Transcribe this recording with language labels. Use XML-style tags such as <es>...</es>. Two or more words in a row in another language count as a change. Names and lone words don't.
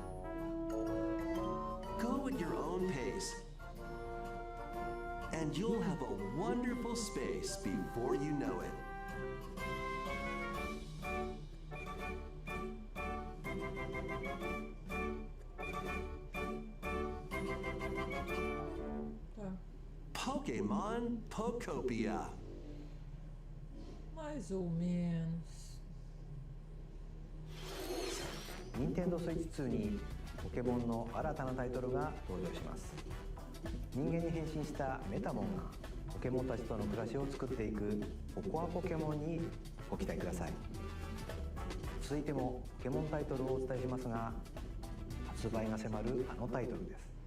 <en>Go at your own pace, and you'll have a wonderful space before you know it. Pokemon Pokopia.</en> <pt>Mais ou menos.</pt> <ja>Nintendo Switch 2にポケモンの新たなタイトルが登場します。人間に変身したメタモンがポケモンたちとの暮らしを作っていくココアポケモンにご期待ください。続いてもポケモンタイトルをお伝えしますが、発売が迫るあのタイトルです。</ja>